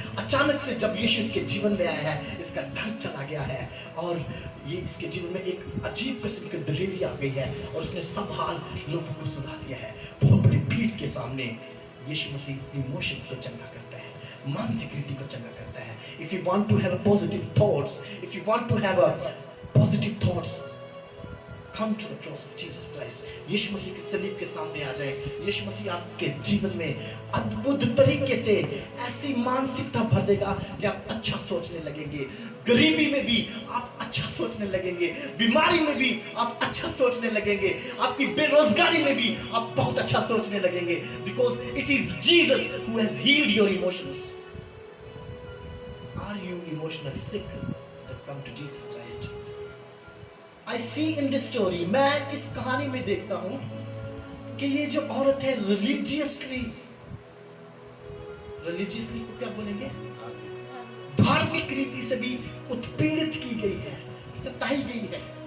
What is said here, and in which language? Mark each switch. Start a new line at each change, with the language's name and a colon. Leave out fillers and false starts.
Hindi: अचानक से जब यीशु इसके जीवन में आया है, इसका डर चला गया है और ये इसके जीवन में एक अजीब किस्म की दिलेरी आ गई है और उसने सब हाल लोगों को सुना दिया है। बहुत बड़ी भीड़ के सामने यीशु मसीह इमोशंस को चंगा करता है, मानसिक रीति को चंगा करता है।
English: If you want to have a positive thoughts, if you want to have a positive thoughts, come to the cross of Jesus Christ।
Hindi: यीशु मसीह के सलीब के सामने आ जाए। यीशु मसीह आपके जीवन में अद्भुत तरीके से ऐसी मानसिकता भर देगा कि आप अच्छा सोचने लगेंगे। गरीबी में भी आप अच्छा सोचने लगेंगे, बीमारी में भी आप अच्छा सोचने लगेंगे, आपकी बेरोजगारी में भी आप बहुत अच्छा सोचने लगेंगे।
English: Because it is Jesus who has healed your emotions। Are you emotionally sick? Then come to Jesus Christ। I see in this story,
Hindi: मैं इस कहानी में देखता हूं कि ये जो औरत है religiously को क्या बोलेंगे, धार्मिक रीति से भी उत्पीड़ित की गई है, सताई गई है।